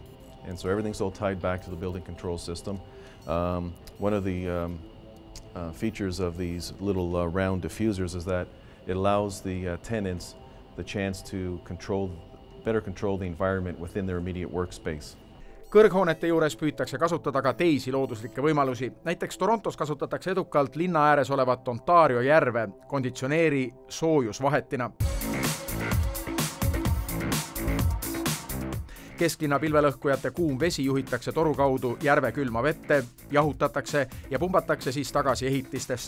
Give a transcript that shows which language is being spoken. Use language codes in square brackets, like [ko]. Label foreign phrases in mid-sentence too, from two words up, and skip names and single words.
[en] And so everything's all tied back to the building control system. One of the features of these little round diffusers is that it allows the tenants the chance to better control the environment within their immediate workspace. [et] Kõrghoonete juures püütakse kasutada ka teisi looduslikke võimalusi. Näiteks Torontos kasutatakse edukalt linna ääres olevat Ontario järve konditsioneeri soojusvahetina. Kesklinna pilvelõhkujate kuum vesi juhitakse toru kaudu järve külma vette, jahutatakse ja pumbatakse siis tagasi ehitistesse.